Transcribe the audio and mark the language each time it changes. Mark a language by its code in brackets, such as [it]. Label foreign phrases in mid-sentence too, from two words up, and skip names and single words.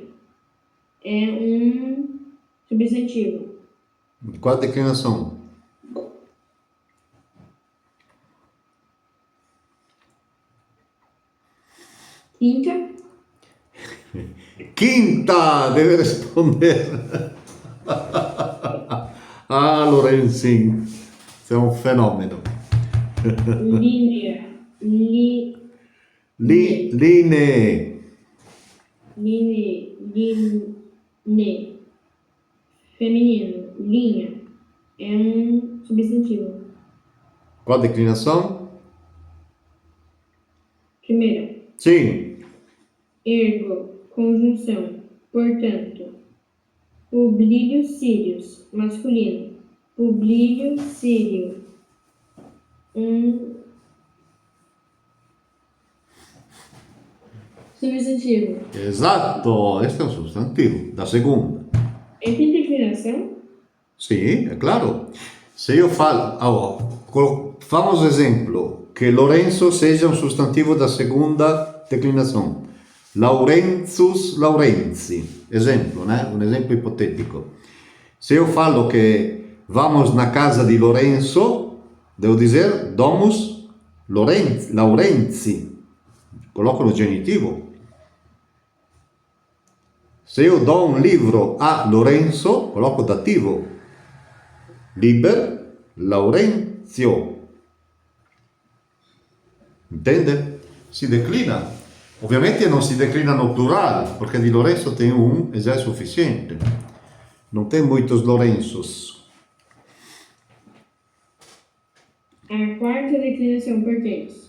[pt] É um substantivo. Di qual declinação? Quinta. [it] Quinta deve rispondere. Ah, Lorenzin, sei un fenomeno. Linea. Linee. Line. [pt] Feminino. Linha. É um substantivo. Qual declinação? Primeira. Sim. Ergo. Conjunção. Portanto. Publio Sírios. Masculino. Publio Sírio. Um substantivo. [it] Esatto, este è un sostantivo. [pt] Da segunda. E tem declinação? [it] Sì, è claro. Se io famos esempio che Lorenzo sia un sostantivo da seconda declinazione. Laurenzus, Laurenzi. Esempio, né? Un esempio ipotetico. Se io falo che [pt] vamos na casa [it] di Lorenzo, devo dire domus Laurenzi. [pt] Colloco no genitivo. [it] Se io do un libro a Lorenzo, colloco dativo. Liber Laurenzio. Intende? Si declina. Ovviamente non si declina no plurale, perché di Lorenzo tem un e già è sufficiente. [pt] Non tem muitos Lorenzos. A quarta declinação pertence.